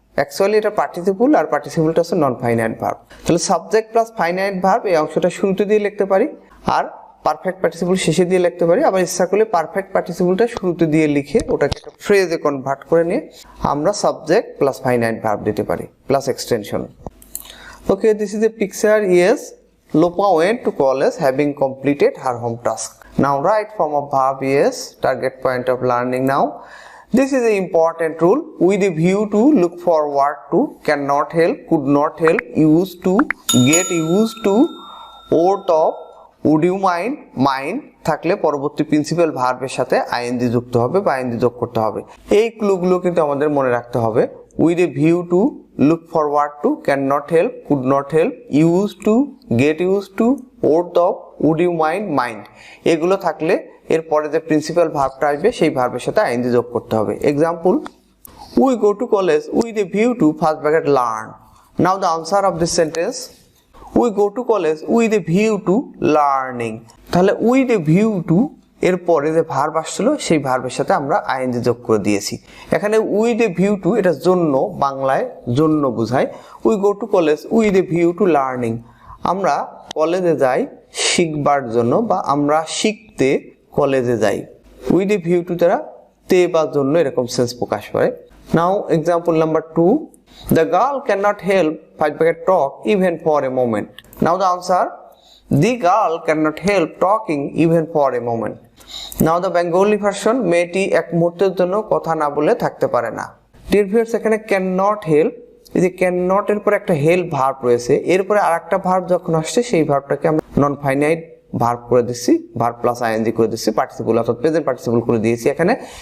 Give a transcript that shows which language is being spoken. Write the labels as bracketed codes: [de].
[bn] Actually এটা participle আর পার্টিসিপলটা হচ্ছে non finite verb. তাহলে সাবজেক্ট প্লাস ফাইনাইট ভার্ব, এই অংশটা শুরুতে দিয়ে লিখতে পারি আর পারফেক্ট পার্টিসিপল শেষে দিয়ে লিখতে পারি। আবার ইচ্ছা করলে পারফেক্ট পার্টিসিপলটা শুরুতে দিয়ে লিখে ওটাকে একটা ফ্রেজে কনভার্ট করে নিয়ে আমরা সাবজেক্ট প্লাস ফাইনাইট ভার্ব দিতে পারি, plus extension. [en] Okay, this is a picture. Yes, Lopa went to college having completed her home task. Now right form of verb is target point of learning now. This is an important rule with a view to, look forward to, cannot help, could not help, used to, get used to, ought of, would you mind, mind [bn] থাকলে পরবর্তী principal ভার্বের সাথে ING যুক্ত হবে বা ING যোগ করতে হবে। এই ক্লুগুলো কিন্তু আমাদের মনে রাখতে হবে। [en] with a view to, look forward to, cannot help, could not help, used to, get used to, ought of, [bn] would you mind, mind, এগুলো থাকলে এরপরে যে প্রিন্সিপাল ভার্বটা আসবে সেই ভার্বের সাথে আইএনজি যোগ করতে হবে। [en] Example, we go to college with a view to first bracket learn. Now the answer of this sentence, we go to college with a view to learning. [bn] তাহলে উইথ এ ভিউ টু এরপরে যে verb আসছিল সেই ভার্বের সাথে আমরা ING যোগ করে দিয়েছি। এখানে উইথ এ ভিউ টু এটা জন্য, বাংলায় জন্য বোঝায়। [en] we go to college with a view to learning, [bn] আমরা কলেজে যাই শিখবার জন্য, বা আমরা শিখতে কলেজে যাই। উইথ এ ভিউ টু দ্বারা তে বা জন্য এরকম সেন্স প্রকাশ করে। [en] Now example number 2, the girl cannot help talk even for a moment. Now the answer, the girl cannot help talking even for a moment. Now the Bengali version, [bn] মেয়েটি এক মুহূর্তের জন্য কথা না বলে থাকতে পারে না। [en] Dear viewers, [bn] এখানে cannot help, এই যে cannot এর পরে একটা help ভার্ব রয়েছে, এরপরে আরেকটা ভার্ব যখন আসছে সেই ভার্বটাকে আমরা নন ফাইনাইট ভার্ব করে দিচ্ছি, ভার্ব প্লাস আইএনজি করে দিচ্ছি, পার্টিসিপল অর্থাৎ প্রেজেন্ট পার্টিসিপল করে দিয়েছি এখানে।